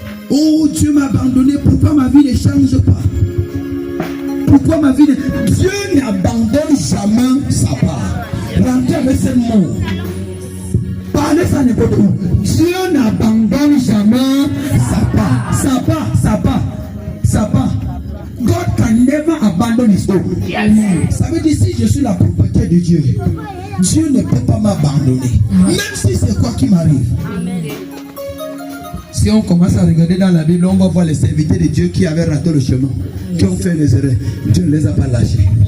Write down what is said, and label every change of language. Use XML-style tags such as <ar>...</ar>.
<fr>Oh, Dieu m'a abandonné. Pourquoi ma vie ne change pas? Pourquoi ma vie ne... Dieu n'abandonne jamais sa part. Rentrez avec ce mot. Parlez ça n'importe où. Dieu n'abandonne jamais sa part. Sa part, sa part, sa part.</fr> <en>God can never abandon his own.</en> <fr>Ça veut dire si je suis la propriété de Dieu, Dieu ne peut pas m'abandonner. Même si c'est quoi qui m'arrive. Si on commence à regarder dans la Bible, on va voir les serviteurs de Dieu qui avaient raté le chemin, qui ont fait les erreurs. Dieu ne les a pas lâchés.</fr>